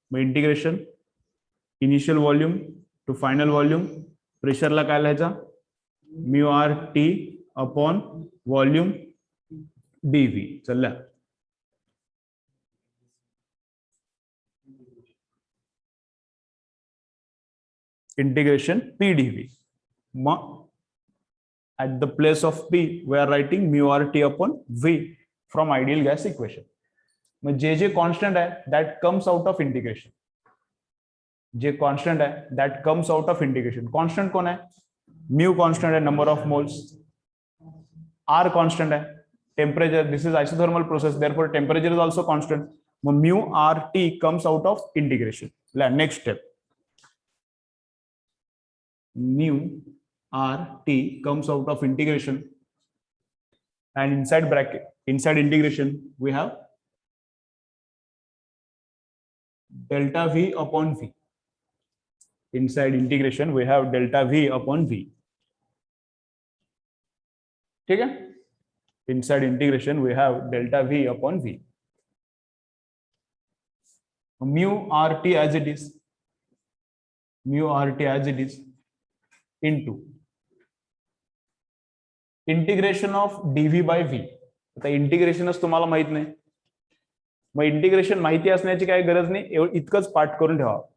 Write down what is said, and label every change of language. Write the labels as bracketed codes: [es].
[en] मग integration initial volume to final volume, प्रेशरला [mr] काय लिहायचा, [en] Mu R T upon volume DV. चल integration P DV. मग at the place of P we are writing mu RT upon V from ideal gas equation. [mr] मग जे constant आहे [en] that comes out of integration, जे constant आहे that comes out of integration. [mr] Constant कोण आहे, mu constant आहे, [en] Number of moles. [mr] R constant आहे, [en] Temperature, this is isothermal process therefore temperature is also constant. मग mu R T comes out of integration. Next step, mu RT comes out of integration, and inside bracket, inside integration we have delta V upon V. Inside integration we have delta V upon V. [hi] ठीक है, [en] inside integration we have delta V upon V. Mu RT as it is, mu RT as it is into integration of D V by V. [mr] आता इंटिग्रेशनच तुम्हाला माहित नाही, मग integration माहिती असण्याची काही गरज नाही, इतकंच पाठ करून ठेवा.